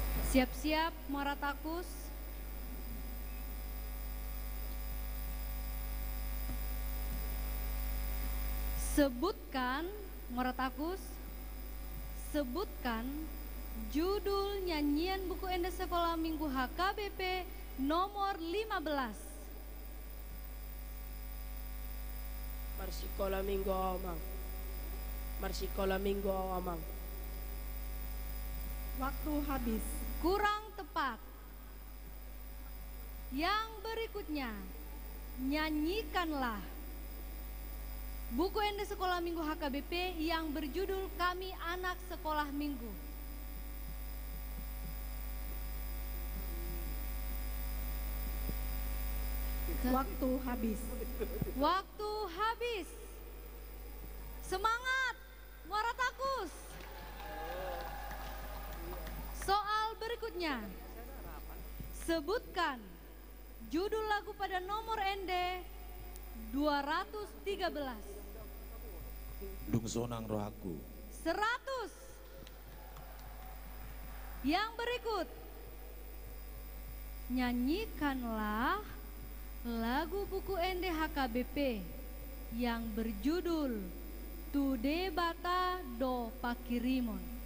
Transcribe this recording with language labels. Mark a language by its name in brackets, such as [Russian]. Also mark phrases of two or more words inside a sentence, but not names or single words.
[Indonesian] Siap-siap Muara Takus. Sebutkan Muara Takus. Sebutkan judul nyanyian buku ende sekolah minggu HKBP nomor 15. Marsikola minggu amang. Marsikola minggu amang. Waktu habis. Kurang tepat. Yang berikutnya, nyanyikanlah buku ende sekolah minggu HKBP yang berjudul Kami Anak Sekolah Minggu. Waktu habis. Waktu habis. Semangat, Muara Takus. Soal berikutnya. Sebutkan judul lagu pada nomor ende 213. Lungsonang rohaku. 100. Yang berikut. Nyanyikanlah lagu buku ende HKBP yang berjudul Tude Bata Do Pakirimon.